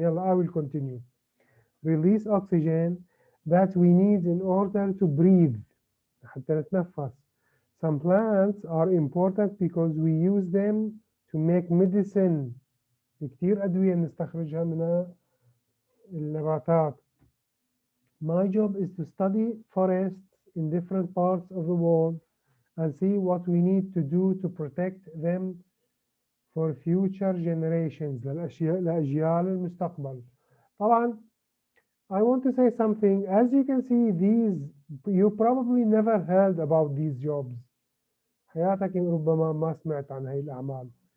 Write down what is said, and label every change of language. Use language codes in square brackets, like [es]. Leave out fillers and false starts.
[en] يلا, I will continue. Release oxygen that we need in order to breathe, [ar] حتى نتنفس. [en] Some plants are important because we use them to make medicine. [ar] كتير أدوية نستخرجها من النباتات. [en] My job is to study forests in different parts of the world and see what we need to do to protect them for future generations [ar] لأجيال المستقبل. [en] طبعا I want to say something. As you can see, you probably never heard about these jobs. [ar] حياتك ربما ما سمعت عن هاي الأعمال.